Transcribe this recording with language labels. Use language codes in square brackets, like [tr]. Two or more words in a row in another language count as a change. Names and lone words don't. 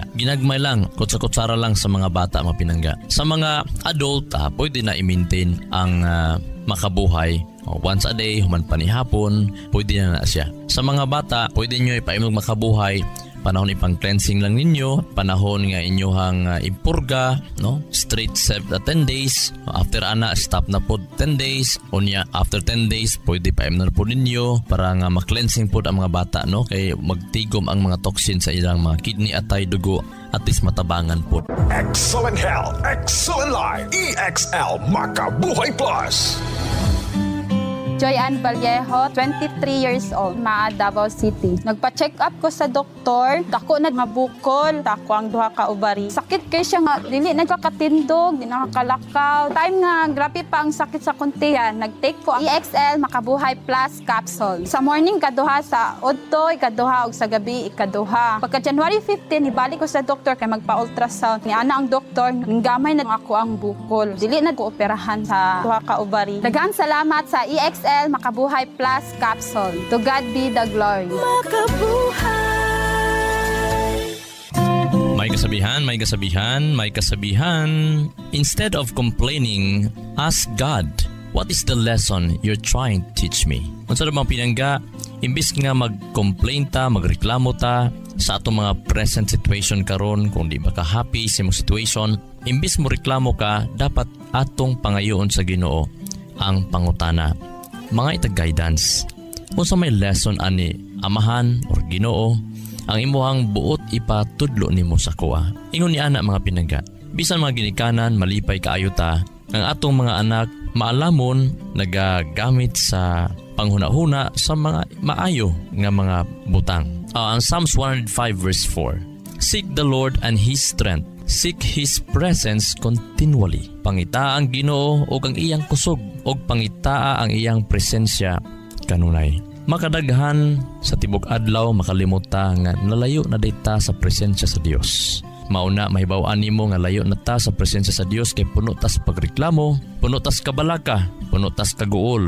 [ceb] Ginagmay lang, kutsa-kutsara lang sa mga bata mga pinangga. Sa mga adult, pwede na i-maintain ang Makabuhay. [en] Once a day, [ceb] human panihapon, pwede na siya. Sa mga bata, pwede nyo ipainom Makabuhay. Panahon ipang cleansing lang ninyo, panahon nga inyohang impurga, no? [en] Straight 10 days. After ana, stop na po 10 days. [ceb] Unya, [en] after 10 days, [ceb] pwede painom na po ninyo para nga ma-cleansing po ang mga bata, no? Kay magtigom ang mga toxin sa ilang mga kidney at dugo at least matabangan po. [en] Excellent health, excellent life. EXL Makabuhay Plus. Joy Ann Vallejo, 23 years old, Maa, Davao City. [ceb] Nagpa-check up ko sa doktor, dako na mabukol, dako ang 2 ka ovari. Sakit kay siya nga, dili nagkakatindog, di nakakalakaw. Time nga, grabe pa ang sakit sa kuntihan. Nag-take ko ang EXL Makabuhay Plus Capsule. Sa morning, kaduha, sa udto, ikaduha, ug sa gabi, ikaduha. Pagka January 15, ibalik ko sa doktor kay magpa-ultrasound. Ni ana ang doktor, nanggamay na ako ang bukol. Dili na ko operahan sa 2 ka ovari. Daghang salamat sa EXL Makabuhay Plus Capsule. [en] To God be the glory. [tl] May kasabihan. [en] Instead of complaining, ask God, what is the lesson you're trying to teach me? [ceb] Kung sa bang pinangga, imbis nga mag-complain ta, magreklamo ta sa atong mga [en] present situation [ceb] karon, kung di ba ka happy sa mong situation, imbis mo reklamo ka, dapat atong pangayoon sa Ginoo. ang pangutana. Mga itag-guidance. Kung sa may lesson ani amahan or Ginoo, ang imuhang buot ipatudlo nimo sa kuha. Ingon ni ana mga pinangga. Bisan mga ginikanan, malipay kaayo ta, ang atong mga anak maalamon nagagamit sa panghuna-huna sa mga maayo nga mga butang. Ang Psalms 105 verse 4. [en] Seek the Lord and His strength. Seek His presence continually. [ceb] Pangitaa ang Ginoo og ang iyang kusog, og pangitaa ang iyang presensya kanunay. Makadaghan sa tibok adlaw makalimot ta nga nalayo na dayta sa presensya sa Dios. Mauna mahibaw-an nimo nga layo na ta sa presensya sa Dios kay puno tas pagreklamo, puno tas kabalaka, puno tas kaguol.